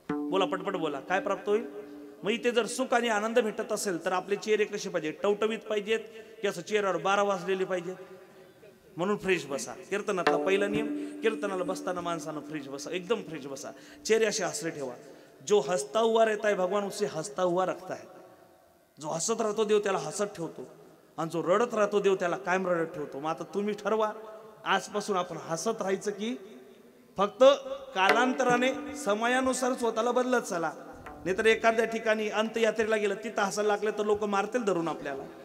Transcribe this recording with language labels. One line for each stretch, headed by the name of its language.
Marathi: बोला, पटपट बोला, काय प्राप्त होईल? मग इथे जर सुख आणि आनंद भेटत असेल तर आपले चेहरे कसे पाहिजे, टवटवीत पाहिजेत की असं चेहऱ्यावर 12 वाजलेले पाहिजेत? म्हणून फ्रेश बसा. कीर्तनातला पहिला नियम, कीर्तनाला बसताना माणसानं फ्रेश बसा, एकदम फ्रेश बसा, चेहरे असे हसरे ठेवा.
Hindi: जो हसता हुआ रहता है भगवान उससे हसता हुआ रखता है.
Marathi: जो हसत राहतो देव त्याला हसत ठेवतो, आणि जो रडत राहतो देव त्याला कायम रडत ठेवतो. मग आता तुम्ही ठरवा, आजपासून आपण हसत राहायचं की फक्त कालांतराने समयानुसार स्वतःला बदलत चला. नाहीतर एखाद्या ठिकाणी अंत्ययात्रेला गेलं तिथं हसायला लागलं तर लोक मारतील धरून आपल्याला.